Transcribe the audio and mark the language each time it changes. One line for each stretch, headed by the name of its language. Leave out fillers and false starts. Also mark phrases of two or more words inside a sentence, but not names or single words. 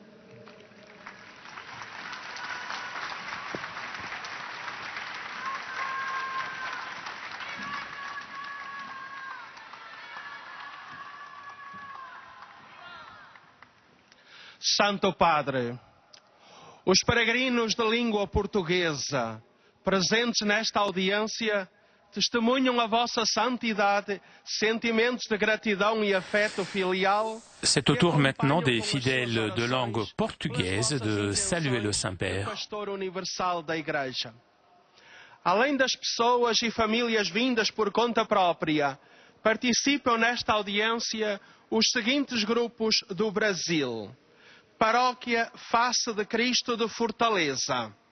Portuguese: Santo Padre, os peregrinos de língua portuguesa presentes nesta audiência testemunham a vossa santidade, sentimentos de gratidão e afeto filial.
French: C'est au tour maintenant des fidèles de langue portugaise de saluer le Saint-Père.
Portuguese: Pastor universal da Igreja. Além das pessoas e famílias vindas por conta própria, participam nesta audiência os seguintes grupos do Brasil. Paróquia Face de Cristo de Fortaleza.